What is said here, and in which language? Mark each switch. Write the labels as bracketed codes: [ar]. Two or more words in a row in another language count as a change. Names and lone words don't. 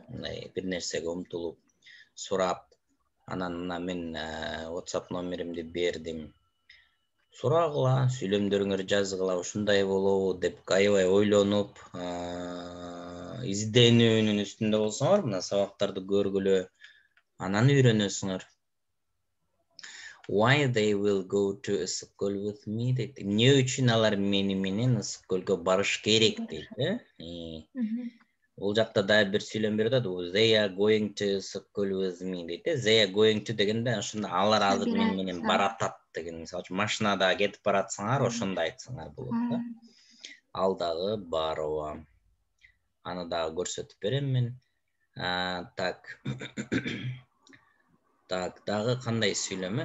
[ky] Мындай бир нерсеге умтулуп, сурап, анан мына мен WhatsApp номеримди бердим. Сурагыла, сүйлөмдөрүңөр жазгыла, ушундай болобу деп аябай ойлонуп, изденүүнүн үстүндө болсоңор, мына сабактарды көргүлө, анан үйрөнөсүңөр. [en] Why they will go to school with me дейт. [ky] Не үчүн алар менен сколго барыш керек дейт. Бул жакта да бир сүйлөм берди. [en] They are going to school with me дейт. They are going to [ky] дегенде ошондо алар азыр менен баратат деген. Мисалы үчүн машинада кетип баратсаңар, ошондо айтсаңар болот да. Ал дагы баруу. Аны дагы көрсөтүп берем мен. Так. Так, дагы кандай сүйлөм?